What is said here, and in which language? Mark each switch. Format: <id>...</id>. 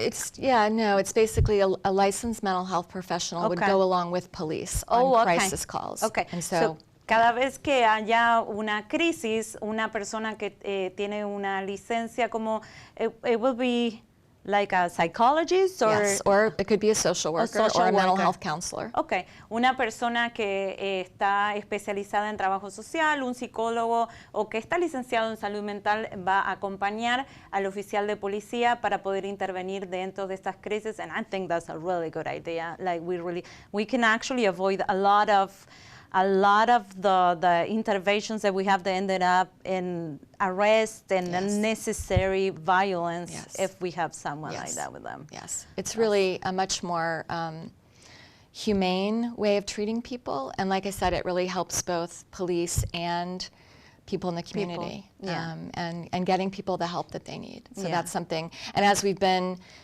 <en>It's basically a licensed mental health professional would go along with police on crisis calls. Okay. And so</en> <es>cada vez que haya una crisis, una persona que tiene una licencia como,</es> <en>it will be like a psychologist or... Yes, or it could be a social worker or a mental health counselor.</en> <es>Okay, una persona que está especializada en trabajo social, un psicólogo o que está licenciado en salud mental va a acompañar al oficial de policía para poder intervenir dentro de estas crisis,</es> <en>and I think that's a really good idea. Like we can actually avoid a lot of the interventions that we have that ended up in arrest and unnecessary violence if we have someone like that with them. Yes, it's really a much more humane way of treating people, and like I said, it really helps both police and people in the community, and getting people the help that they need. So that's something, and as we've been</en>